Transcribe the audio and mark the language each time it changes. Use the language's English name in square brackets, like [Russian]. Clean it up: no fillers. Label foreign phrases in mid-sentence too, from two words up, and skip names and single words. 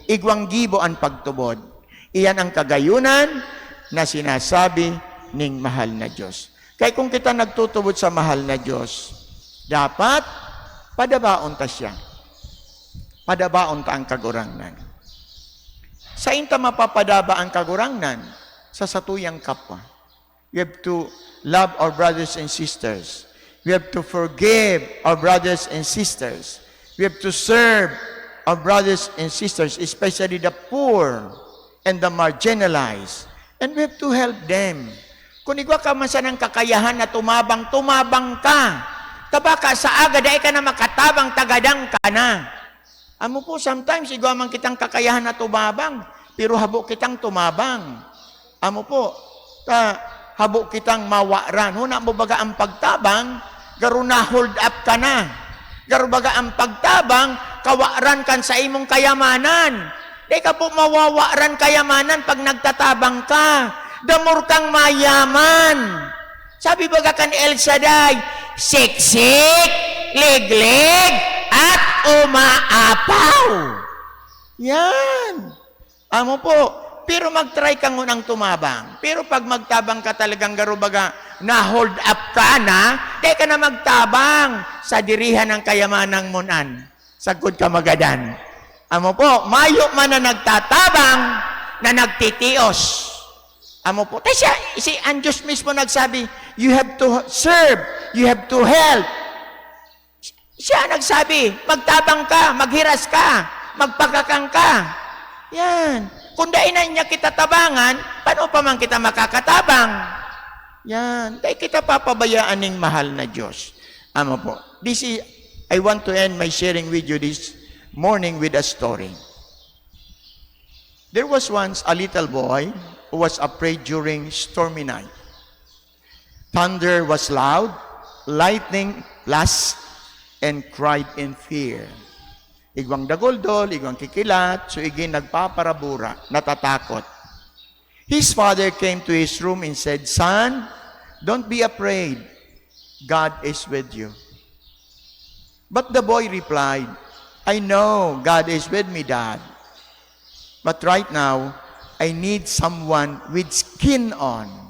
[Bikol] Igwang gibo ang pagtubod. Iyan ang kagayunan na sinasabi ng mahal na Diyos. Kaya kung kita nagtutubod sa mahal na Diyos, dapat padabaon ta siya. Padabaon ta ang kagurangnan. Sa inta mapapadaba ang kagurangnan sa satuyang kapwa. [English] We have to love our brothers and sisters. We have to forgive our brothers and sisters. We have to serve our brothers and sisters, especially the poor and the marginalized. And we have to help them. [Bikol] Kung igwa ka man sa ng kakayahan na tumabang, tumabang ka. Tabaka sa aga, dahil ka na makatabang, tagadang ka na. Amo po, sometimes, igwa man kitang kakayahan na tumabang, pero habo kitang tumabang. Amo po, habo kitang mawaran. Huna mo baga ang pagtabang, garo na [English] hold up [Bikol] ka na. Garo baga ang pagtabang, kawaran kan sa imong kayamanan. Di ka po mawawaran kayamanan pag nagtatabang ka. Damor kang mayaman. Sabi baga kan El Shaddai, [Filipino] siksik, liglig, at umaapaw. [Bikol] Yan. Amo po, pero mag-try ka ngunang tumabang. Pero pag magtabang ka talagang garubaga, na- [English] hold up [Bikol] ka na, di ka na magtabang sa dirihan ng kayamanang munan. Sagod ka magadan. Amo po, mayo man na nagtatabang, na nagtitios. Amo po, si ang Diyos mismo nagsabi, [English] you have to serve, you have to help. [Bikol] Siya nagsabi, magtabang ka, maghiras ka, magpagkakang ka. Yan. Kung dainan niya kita tabangan, paano pa man kita makakatabang? Yan. Dahil kita papabayaan ng mahal na Diyos. Amo po. [English] I want to end my sharing with you this morning with a story. There was once a little boy who was afraid during stormy night. Thunder was loud, lightning flashed, and cried in fear. [Bikol] Igwang dagoldol, igwang kikilat, so igin nagpaparabura, natatakot. [English] His father came to his room and said, "Son, don't be afraid. God is with you." But the boy replied, "I know God is with me, Dad. But right now, I need someone with skin on."